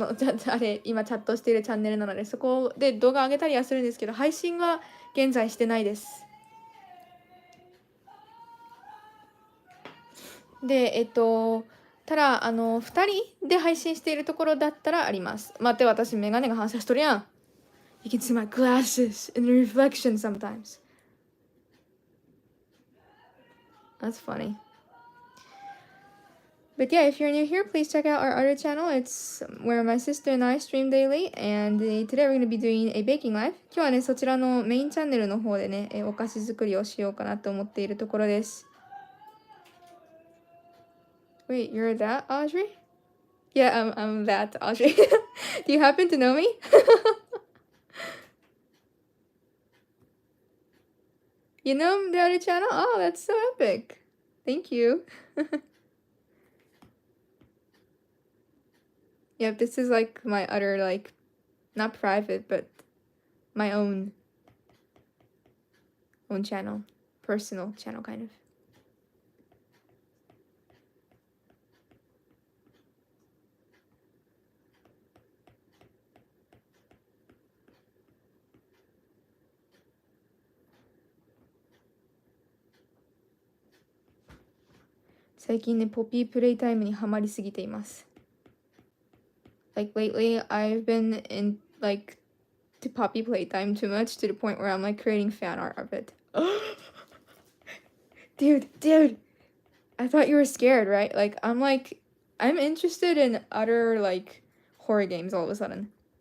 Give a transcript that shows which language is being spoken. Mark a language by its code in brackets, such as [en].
[ja] あれ、今チャットしているチャンネルなので、そこで動画上げたりはするんですけど、配信は現在してないです。で、ただ、2人で配信しているところだったらあります。待って、私、メガネが反射しとるやん。 [en] You can see my glasses in the reflection sometimes. That's funny. But yeah, if you're new here, please check out our other channel. It's where my sister and I stream daily. And today we're going to be doing a baking live. [ja] 今日はね、そちらのメインチャンネルの方でね、お菓子作りをしようかなと思っているところです。 [en] Wait, you're that, Audrey? Yeah, I'm that, Audrey. Do you happen to know me? You know the other channel? Oh, that's so epic. Thank you. Yep, this is like my other, like, not private, but my own channel. Personal channel, kind of. [ja] 最近ね、ポピープレイタイムにハマりすぎています。 [en] Like lately, I've been in like to poppy playtime too much to the point where I'm like creating fan art of it. Dude, I thought you were scared, right? Like I'm interested in other like horror games all of a sudden.